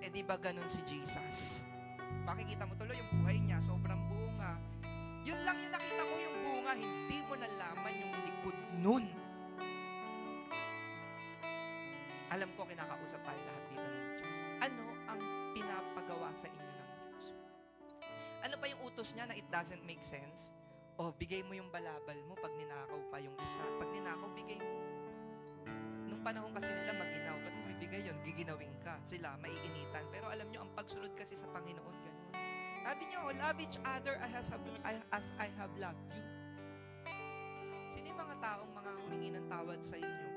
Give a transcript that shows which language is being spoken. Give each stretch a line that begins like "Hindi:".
Filipino: Di ba ganun si Jesus? Makikita mo tuloy yung buhay niya, sobrang bunga. Yun lang yung nakita mo yung bunga, hindi mo nalaman yung likod nun. Alam ko, kinakausap tayo lahat dito ng Diyos. Ano ang pinapagawa sa inyo ng Diyos? Ano pa yung utos niya na
English: it doesn't make sense?
Filipino: Bigay mo yung balabal mo pag ninakaw pa yung isa. Pag ninakaw, bigay mo. Nung panahon kasi nila maginaw. Ba't mo bibigay yun? Giginawin ka. Sila, maiinitan. Pero alam nyo, ang pagsunod kasi sa Panginoon, ganun. Sabi niyo,
English: love each other as I have loved you.
Filipino: Sino yung mga taong mga humingi ng tawad sa inyo?